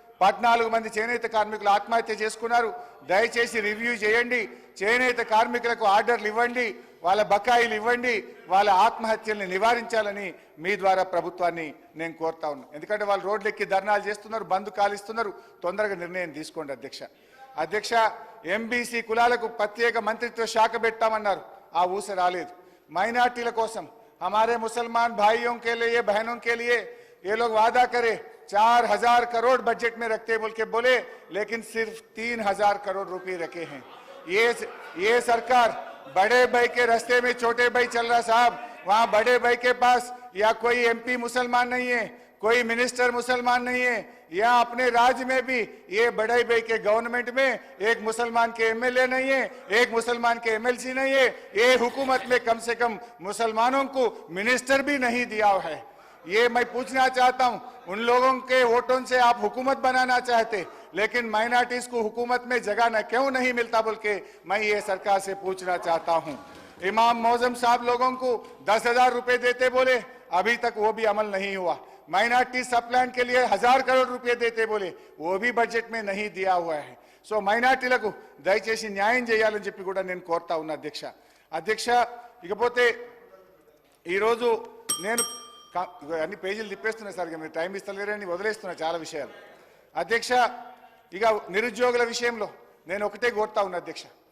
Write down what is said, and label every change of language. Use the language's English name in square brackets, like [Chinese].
[Telugu] 14 మంది చేనేత కార్మికులు ఆత్మహత్య చేసుకున్నారు. దయచేసి రివ్యూ చేయండి, చేనేత కార్మికులకు ఆర్డర్లు ఇవ్వండి, వాళ్ళ బకాయిలు ఇవ్వండి, వాళ్ళ ఆత్మహత్యల్ని నివారించాలని మీ ద్వారా ప్రభుత్వాన్ని నేను కోరుతా ఉన్నాను. ఎందుకంటే వాళ్ళు రోడ్లెక్కి ధర్నాలు చేస్తున్నారు, బంద్ కాలిస్తున్నారు. తొందరగా నిర్ణయం తీసుకోండి అధ్యక్ష. అధ్యక్ష, ఎంబీసీ కులాలకు ప్రత్యేక మంత్రిత్వ శాఖ పెట్టామన్నారు, ఆ ఊస రాలేదు. మైనార్టీల కోసం [Hindi] हमारे मुसलमान भाइयों के लिए बहनों के लिए ये लोग वादा करे 4,000 करोड़ बजट में रखते बोल के बोले, लेकिन सिर्फ 3,000 करोड़ रुपए रखे हैं। ये सरकार बड़े भाई के रास्ते में छोटे भाई चल रहा साहब। वहां बड़े भाई के पास या कोई एमपी मुसलमान नहीं है, कोई मिनिस्टर मुसलमान नहीं है, या अपने राज्य में भी ये बड़े भाई के गवर्नमेंट में एक मुसलमान के एमएलए नहीं है, एक मुसलमान के एमएलसी नहीं है। ये हुकूमत में कम से कम मुसलमानों को मिनिस्टर भी नहीं दिया है। ये मैं पूछना चाहता हूं, उन लोगों के वोटों से आप हुकूमत बनाना चाहते, लेकिन माइनॉरिटीज को हुकूमत में जगह न क्यों नहीं मिलता बोल के मैं ये सरकार से पूछना चाहता हूं। इमाम मौजम साहब लोगों को 10,000 रुपए देते बोले, अभी तक वो भी अमल नहीं हुआ। माइनॉरिटी सब प्लान के लिए 1,000 करोड़ रुपए देते बोले, वो भी बजट में नहीं दिया हुआ है। [Telugu] సో మైనార్టీలకు దయచేసి న్యాయం చేయాలని చెప్పి కూడా నేను కోరుతా ఉన్నా అధ్యక్ష. అధ్యక్ష, ఇకపోతే ఈరోజు నేను అన్ని పేజీలు తిప్పేస్తున్నా సార్, మీరు టైం ఇస్తలేరని వదిలేస్తున్నా చాలా విషయాలు. అధ్యక్ష, ఇక నిరుద్యోగుల విషయంలో నేను ఒకటే కోరుతా ఉన్నా అధ్యక్ష.